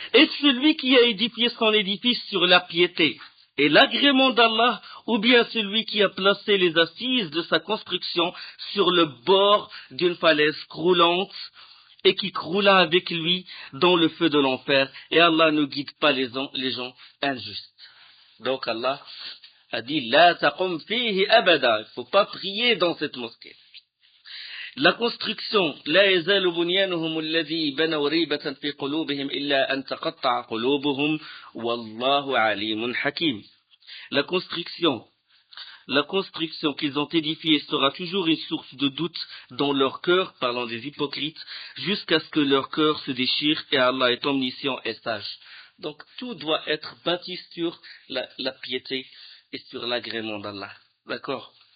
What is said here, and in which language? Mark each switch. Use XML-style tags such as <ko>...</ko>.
<fr>Est-ce celui qui a édifié son édifice sur la piété et l'agrément d'Allah, ou bien celui qui a placé les assises de sa construction sur le bord d'une falaise croulante et qui croula avec lui dans le feu de l'enfer, et Allah ne guide pas les gens injustes. Donc Allah a dit,</fr> <ar>La taqum fihi abada,</ar> <fr>il ne faut pas prier dans cette mosquée. La construction,</fr> <ar>لا يزال بنيانهم الذي بنوا ريبة في قلوبهم إلا أن تقطع قلوبهم والله عليم حكيم.</ar> <fr>La construction qu'ils ont édifiée sera toujours une source de doute dans leur cœur, parlant des hypocrites, jusqu'à ce que leur cœur se déchire, et Allah est omniscient et sage. Donc tout doit être bâti sur la piété et sur l'agrément d'Allah. D'accord?</fr>